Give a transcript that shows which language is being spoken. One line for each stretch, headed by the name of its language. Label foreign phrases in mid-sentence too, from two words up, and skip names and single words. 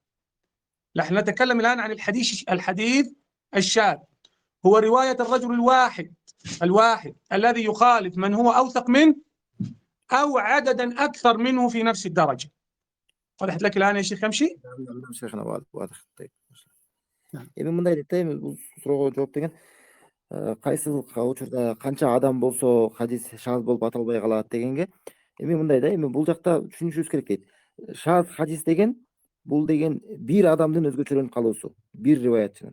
Arabic: نحن نتكلم الآن عن الحديث الشاذ، هو رواية الرجل الواحد الذي يخالف من هو أوثق منه أو عددا أكثر منه في نفس الدرجة. وضحت لك الآن يا شيخ أمشي؟ نعم شيخنا واضح.
Kyrgyz: طيب эми мындай деп атайын, бул суроого жооп деген кайсы учурда канча адам болсо хадис шаз болуп аталбай калат дегенге, эми мындай да, эми бул жакта түшүнүшүбүз керек дейт. Шаз хадис деген бул деген бир адамдын өзгөчөлөнүп калуусу, бир риваятчынын.